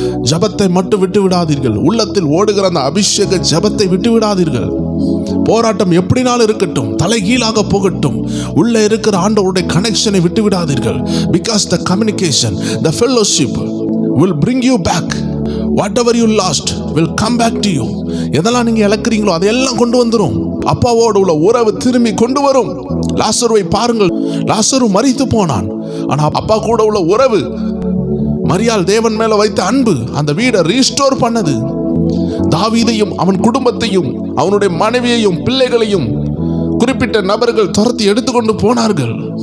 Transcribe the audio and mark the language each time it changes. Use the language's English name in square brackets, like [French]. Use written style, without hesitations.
[Tamil] ஜபத்தை மட்டும் விட்டு விடாதீர்கள். உள்ளத்தில் ஓடுகிற அந்த அபிஷேக ஜபத்தை விட்டு விடாதீர்கள். போராட்டம் எப்படினாலும் இருக்கட்டும், தலைகீழாக போகட்டும், உள்ள இருக்கிற ஆண்டவருடைய கனெக்ஷனை விட்டு விடாதீர்கள். Because the communication, the fellowship [English] will bring you back. Whatever you lost will come back to you. [Tamil] எதெல்லாம் நீங்க இழக்கிறீங்களோ அதையெல்லாம் கொண்டு வந்துரும். அப்பாவோடு உள்ள உறவு திரும்பி கொண்டு வரும். லாசருவை பாருங்கள், லாசரு மரித்து போனான். ஆனா அப்பா கூட உள்ள உறவு, மரியாள் தேவன் மேல வைத்த அன்பு அந்த வீடை ரீஸ்டோர் பண்ணது. தாவீதையும் அவன் குடும்பத்தையும் அவனுடைய மனைவியையும் பிள்ளைகளையும் குறிப்பிட்ட நபர்கள் துரத்தி எடுத்துக்கொண்டு போனார்கள்.